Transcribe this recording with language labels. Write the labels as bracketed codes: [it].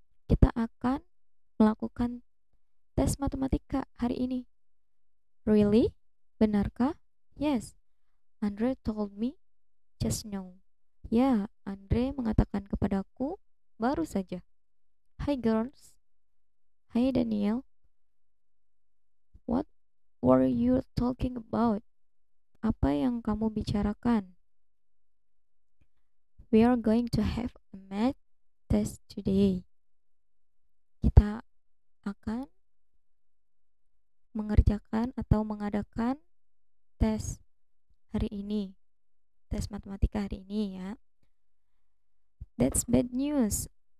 [id] Kita akan melakukan tes matematika hari ini. [en] Really? [id] Benarkah? [en] Yes. Andre told me just now. [id] Ya, Andre mengatakan kepadaku baru saja. [en] Hi girls. [id] Hai Daniel. [en] What were you talking about? [id] Apa yang kamu bicarakan? [en] We are going to have a math test today. [id] Kita akan mengerjakan atau mengadakan tes hari ini. Tes matematika hari ini ya. [en] That's bad news.